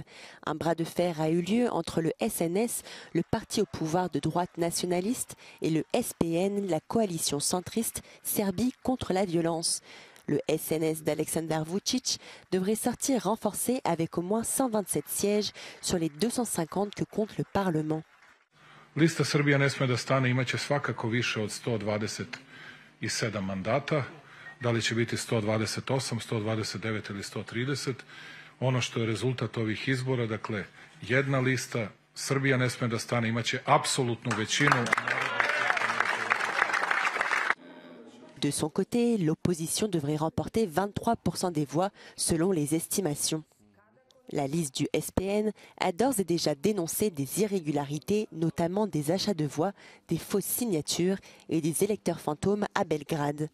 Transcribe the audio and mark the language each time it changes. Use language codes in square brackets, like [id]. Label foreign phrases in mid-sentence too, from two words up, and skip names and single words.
[fr] Un bras de fer a eu lieu entre le SNS, le parti au pouvoir de droite nationaliste, et le SPN, la coalition centriste Serbie contre la violence. Le SNS d'Aleksandar Vučić devrait sortir renforcé avec au moins 127 sièges sur les 250 que compte le Parlement. [sr] Lista Srbija ne sme da stane, imaće svakako više od 127 mandata. Da li će biti 128, 129 ili 130? Ono što je rezultat ovih izbora, dakle, jedna lista, Srbija ne sme da stane, imaće apsolutnu većinu. [fr] De son côté, l'opposition devrait remporter 23% des voix selon les estimations. La liste du SPN a d'ores et déjà dénoncé des irrégularités, notamment des achats de voix, des fausses signatures et des électeurs fantômes à Belgrade.